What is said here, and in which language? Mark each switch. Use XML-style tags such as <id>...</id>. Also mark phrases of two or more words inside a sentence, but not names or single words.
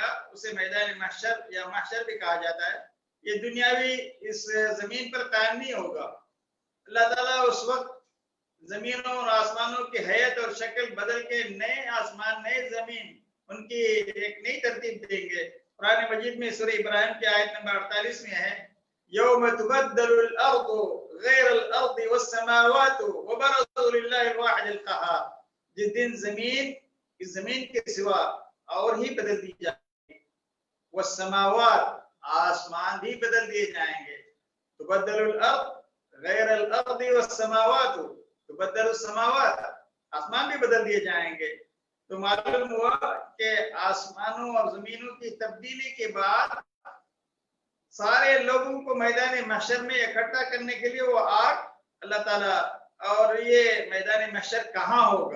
<hi>उसे मैदान महशर या महशर भी कहा जाता है। ये दुनियावी इस जमीन पर कायम नहीं होगा। अल्लाह ताला उस वक्त जमीनों और आसमानों की हैयत और शक्ल बदल के नए आसमान, नए जमीन, उनकी एक नई तरतीब देंगे। कुरान मजीद में सूरह इब्राहिम की आयत नंबर 48 में है,</hi> <ar>يوم تبدل الأرض غير الأرض والسماوات وبرزوا لله الواحد القهار.</ar> <hi>जिस दिन जमीन, इस जमीन के सिवा और ही बदल दी जाएगी, वस्समावात, आसमान भी बदल दिए जाएंगे।</hi> <ar>تبدل الأرض غير الأرض والسماوات، تبدل السماوات,</ar> <hi>आसमान भी बदल दिए जाएंगे। तो मालूम हुआ कि आसमानों और जमीनों की तब्दीली के बाद सारे लोगों को मैदान महशर में इकट्ठा करने के लिए वो आग अल्लाह ताला, और ये मैदान महशर कहाँ होगा?</hi>